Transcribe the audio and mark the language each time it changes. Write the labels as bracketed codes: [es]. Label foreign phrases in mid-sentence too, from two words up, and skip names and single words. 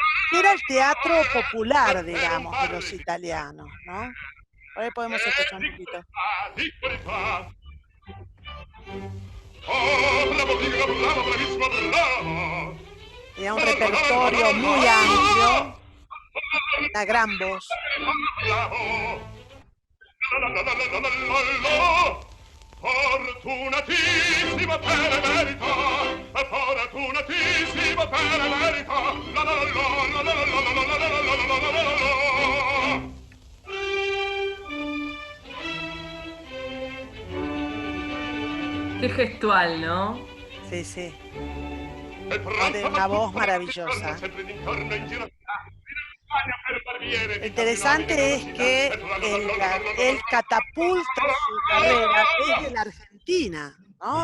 [es] era el teatro popular, digamos, de los italianos, ¿no? Por ahí podemos escuchar un poquito. Tenía un repertorio muy amplio, una gran voz. [it] Fortunatissimo per emerita, fortunatissimo per emerita, la la la la la la la la la la. [es] Qué gestual, ¿no? Sí, sí. Tiene una voz maravillosa. Lo interesante es que él catapulta su carrera desde la Argentina, ¿no?